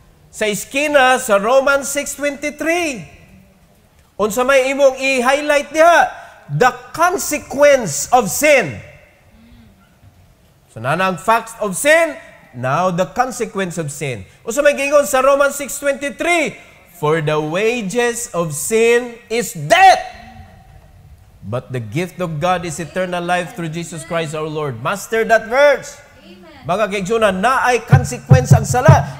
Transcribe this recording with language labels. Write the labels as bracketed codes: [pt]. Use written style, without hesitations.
[ceb] Sa iskina, sa Romans 6:23. Unsa may imong i-highlight diha? [en] The consequence of sin. [ceb] So, nana ang [en] facts of sin, now the consequence of sin. [ceb] Unsa may gingon sa Romans 6:23? [en] For the wages of sin is death. But the gift of God is eternal life through Jesus Christ our Lord. Master that verse. [ceb] Mga kaigsunan, na ay consequence ang sala.